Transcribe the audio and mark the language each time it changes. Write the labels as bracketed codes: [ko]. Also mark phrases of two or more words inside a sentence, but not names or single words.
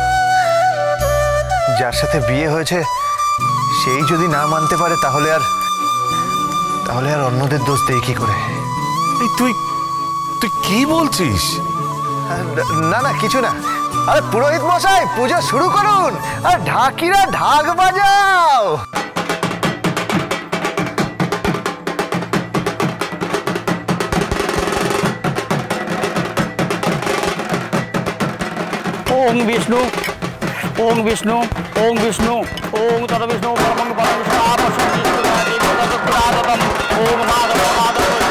[bn] যার সাথে বিয়ে হয়েছে সেই যদি না মানতে পারে তাহলে আর অন্যদের দোষ দেই কি করে? তুই তুই কি বলছিস? না না কিছু না। আরে পুরোহিত মশাই, পুজো শুরু করুন আর ঢাকিরা ঢাক বাজাও। [sa] ओम विष्णु ओम विष्णु ओम विष्णु ओम तद विष्णु परमं परम ओम माधव माधव।